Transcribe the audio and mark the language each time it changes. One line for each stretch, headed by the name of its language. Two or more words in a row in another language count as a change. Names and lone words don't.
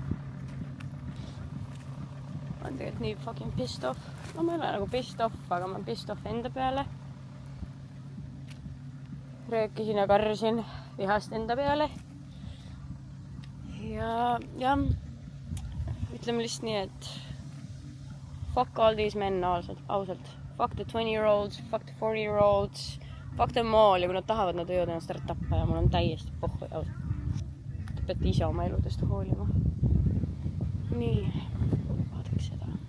Estonian: Ma olen tegelikult nii
English: fucking pissed off.
Estonian: No ma ei ole nagu
English: pissed off,
Estonian: aga ma olen
English: pissed off
Estonian: enda peale. Röökisin ja karjusin vihast enda peale. Ja ütleme lihtsalt nii, et
English: fuck all these men
Estonian: ausalt.
English: Fuck the 20-year-olds, fuck the 40-year-olds, fuck them all
Estonian: ja kui nad tahavad, nad võivad ennast ära tappa ja mul on täiesti pohhu ja ausalt. Te peate ise oma eludest hoolima. Nii, vaadaks seda.